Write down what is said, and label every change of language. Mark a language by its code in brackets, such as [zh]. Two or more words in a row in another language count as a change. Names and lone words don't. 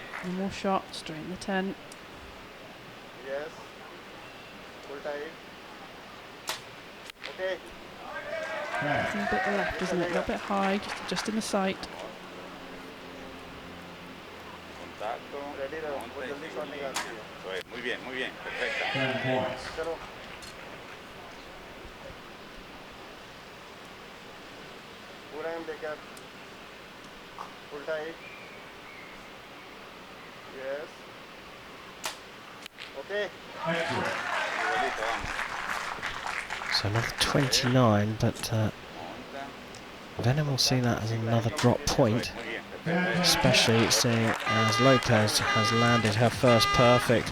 [en] One more shot, straight in the 10. Yes. Full tight. Okay. It's a bit left, isn't it? A little bit high, just in the sight. [hi] Ready रहो. वो जल्दी शॉट निकालती है. [es] Muy bien, perfecta. [en] 10 points. [hi] चलो. पूरा एम लेकर. [en] Full tight. Yes. Okay. So another 29, but Venom will see that as another drop point, especially seeing as Lopez has landed her first perfect.